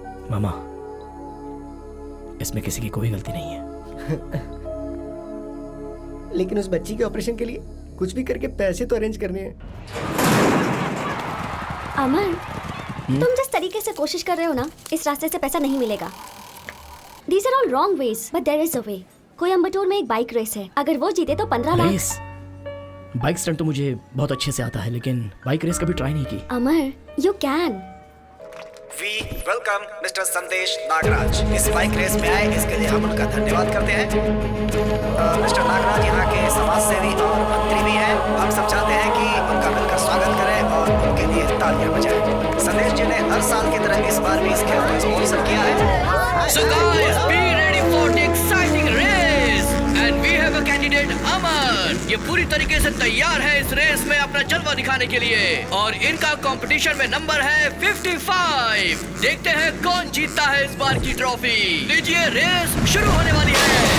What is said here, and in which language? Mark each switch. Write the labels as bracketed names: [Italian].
[Hindi] मामा, इसमें किसी की कोई गलती नहीं है। लेकिन उस बच्ची के ऑपरेशन के लिए कुछ भी करके पैसे तो अरेंज करने हैं। अमर, तुम जिस तरीके से कोशिश कर रहे हो ना, इस रास्ते से पैसा नहीं मिलेगा। [English] These are all wrong ways, but there is a way. [Hindi] Coimbatore में एक बाइक रेस है, अगर वो जीते तो 15 लाख। रेस? बाइक स्टंट तो मुझे बहुत अच्छे से आता है, लेकिन बाइक रेस कभी ट्राई नहीं की। [English] Amar, you can. We welcome [Hindi] mister संदेश नागराज। इस बाइक रेस में आए इसके लिए हम उनका धन्यवाद करते हैं। मिस्टर नागराज यहाँ के समाज सेवी और मंत्री भी हैं। हम सब चाहते हैं कि उनका मिलकर स्वागत करें और उनके लिए तालियां बजाएं। संदेश जी ने हर साल की तरह इस बार भी इस खेल को स्पॉन्सर किया है। [English] So guys, be ready for the exciting race and we have a candidate Amar. [Hindi] ये पूरी तरीके से तैयार है इस रेस में अपना जलवा दिखाने के लिए और इनका कंपटीशन में नंबर है 55। देखते हैं कौन जीतता है इस बार की ट्रॉफी। लीजिए, रेस शुरू होने वाली है।